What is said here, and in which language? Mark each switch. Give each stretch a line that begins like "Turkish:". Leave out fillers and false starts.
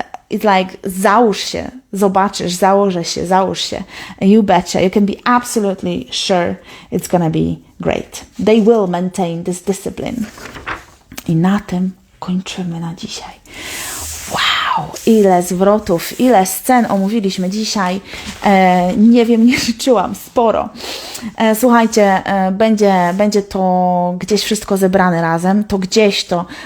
English: It's like
Polish: załóż się, zobaczysz, założę się, załóż się.
English: You betcha. You can be absolutely sure it's gonna be great. They will maintain this discipline.
Polish: I na tym kończymy na dzisiaj. Wow, ile zwrotów, ile scen omówiliśmy dzisiaj. Nie wiem, nie życzyłam, sporo. Słuchajcie, będzie to gdzieś wszystko zebrane razem. To gdzieś to